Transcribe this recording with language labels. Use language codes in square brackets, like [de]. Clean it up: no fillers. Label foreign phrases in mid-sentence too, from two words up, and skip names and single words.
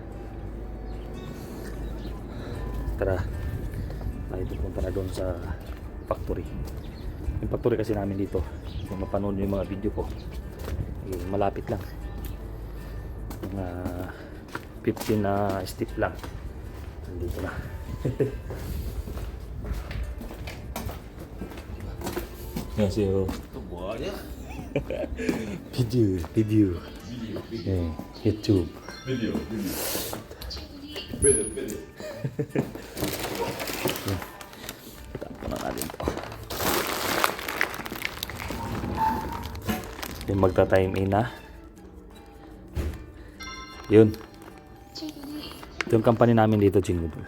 [tl] Tara, tayo pupunta na doon sa factory. Yung factory kasi namin dito, kung mapanood yung mga video ko, malapit lang, mga 15 na step lang nandito na. [ko] 안녕하세요. 또 뭐하냐? 비디오. 네, 유튜브. 비디오. [tl] Tapon na natin to. Yung magta-time in na. Yun. Ito yung company namin dito Chinggudol.